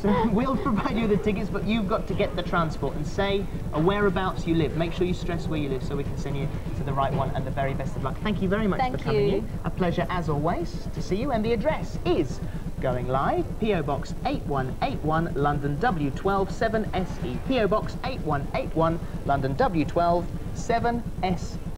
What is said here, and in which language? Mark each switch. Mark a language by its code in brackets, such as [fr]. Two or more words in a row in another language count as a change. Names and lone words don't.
[en] So we'll provide you the tickets, but you've got to get the transport and say whereabouts you live. Make sure you stress where you live so we can send you to the right one, and the very best of luck. Thank you very much for coming in. A pleasure, as always, to see you. And the address is Going Live, P.O. Box 8181, London W12 7SE. P.O. Box 8181, London W12 7SE.